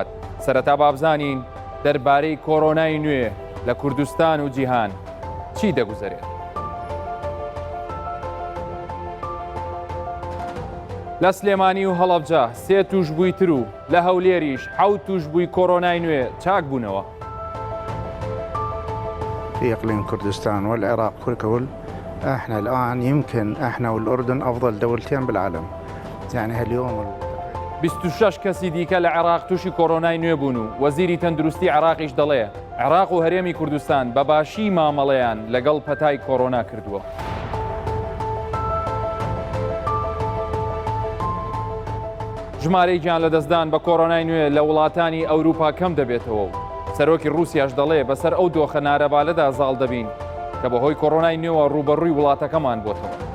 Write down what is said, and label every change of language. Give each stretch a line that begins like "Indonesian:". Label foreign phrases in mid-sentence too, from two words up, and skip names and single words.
Central Kurdish: سەرەتا بابزانین دەربارەی کۆڕۆنای نوێ لە کوردستان و جیهان چی دەگوزارێت. لە سلێمانی و هەڵەبجە 3 توشبووی تر و لە هەولێریش 7 توشبووی کۆڕۆنای نوێ چاک بوونەوە.
Arabic: في إقليم كردستان والعراق كل احنا الآن يمكن احنا والأردن أفضل دولتين بالعالم. يعني هاليوم
Central Kurdish: 26 کەسی دیکە لە عێراق تووشی کۆڕۆنای نوێ بوون و وەزیری تەندروستی عێراقیش دەڵێ عێراق و هەرێمی کوردستان بە باشی مامەڵەیان لەگەڵ پەتای کۆڕۆنا کردووە. ژمارەی گیان لە دەستدان بە کۆڕۆنای نوێ لە وڵاتانی ئەوروپا کەم دەبێتەوە و سەرۆکی رووسیاش دەڵێ بەسەر ئەو دۆخە نارەبالەدا زاڵ دەبین کە بەهۆی کۆڕۆنای نوێوە ڕوبەڕووی وڵاتەکەمان بۆتەوە.